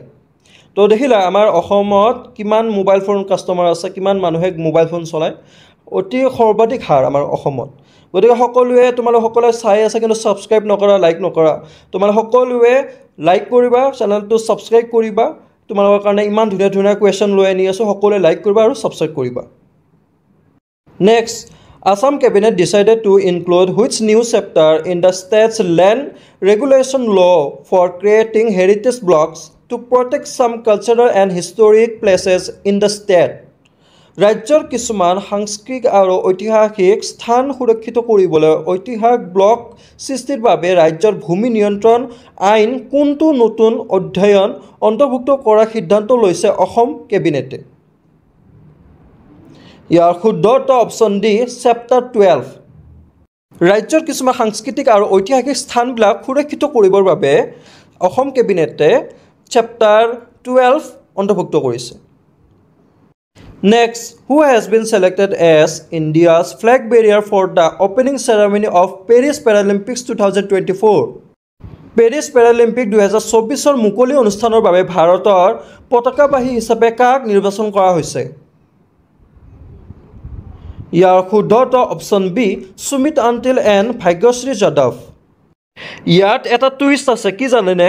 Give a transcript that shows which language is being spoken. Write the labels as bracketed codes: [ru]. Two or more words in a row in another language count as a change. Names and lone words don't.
[as] তো দেখিলা আমাৰ অসমত কিমান [en] mobile phone customer [as] আছে, কিমান মানুহে [en] mobile phone [as] চলায়, অতি সৰ্বাধিক হাৰ আমাৰ অসমত। গতিকে তোমালোকে সকলোৱে চাই আছে কিন্তু ছাবস্ক্ৰাইব নকৰা, লাইক নকৰা। তোমালোকে সকলোৱে লাইক কৰিবা, চেনেলটো ছাবস্ক্ৰাইব কৰিবা। তোমালোকৰ কাৰণে ইমান ধুনীয়া ধুনীয়া কুৱেশ্যন লৈ আনি আছোঁ, সকলোৱে লাইক কৰিবা আৰু ছাবস্ক্ৰাইব কৰিবা। [en] নেক্সট, Assam Cabinet decided to include which new chapter in the state's land regulation law for creating heritage blocks to protect some cultural and historic places in the state? [as] ৰাজ্যৰ কিছুমান সাংস্কৃতিক আৰু ঐতিহাসিক স্থান সুৰক্ষিত কৰিবলৈ ঐতিহাসিক ব্লক সৃষ্টিৰ বাবে ৰাজ্যৰ ভূমি নিয়ন্ত্ৰণ আইন কোনটো নতুন অধ্যয়ন অন্তৰ্ভুক্ত কৰাৰ সিদ্ধান্ত লৈছে অসম কেবিনেটে? ইয়াৰ শুদ্ধ [en] option D chapter 12. [as] ৰাজ্যৰ কিছুমান সাংস্কৃতিক আৰু ঐতিহাসিক স্থানবিলাক সুৰক্ষিত কৰিবৰ বাবে অসম কেবিনেটে চেপ্টাৰ 12 অন্তৰ্ভুক্ত কৰিছে। [en] Next, who has been selected as India's flag bearer for the opening ceremony of Paris Paralympics 2024? [as] পেৰিছ পেৰালিম্পিক 2024 মুকলি অনুষ্ঠানৰ বাবে ভাৰতৰ পতাকাবাহী হিচাপে কাক নিৰ্বাচন কৰা হৈছে? ইয়াৰ শুদ্ধ [en] option B [as] সুমিত আণ্টিল এণ্ড ভাগ্যশ্ৰী যাদৱ। ইয়াত এটা টুইষ্ট আছে, কি জানেনে?